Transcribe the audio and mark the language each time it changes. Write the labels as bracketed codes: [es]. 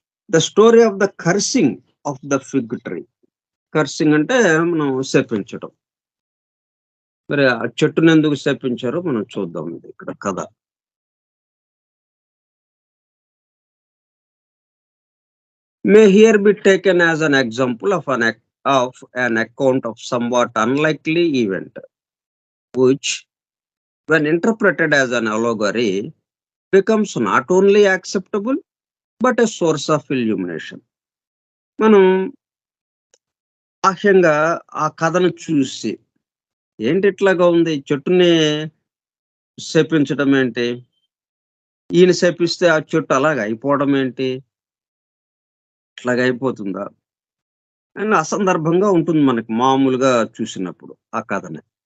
[en] The story of the cursing of the fig tree. [te] Cursing అంటే మనం శపించడం. మరి ఆ చెట్టుని ఎందుకు శపించారో మనం చూద్దాం ఇది ఇక్కడ కథ. [en] May here be taken as an example of an account of somewhat unlikely event, which, when interpreted as an allegory, becomes not only acceptable but a source of illumination. [te] మనం బాహ్యంగా ఆ కథను చూసి ఏంటి ఇట్లాగా ఉంది, చెట్టుని శపించడం ఏంటి, ఈయన శపిస్తే ఆ చెట్టు అలాగ అయిపోవడం ఏంటి, ఇట్లాగ అయిపోతుందా అని అసందర్భంగా ఉంటుంది మనకి మామూలుగా చూసినప్పుడు ఆ కథని.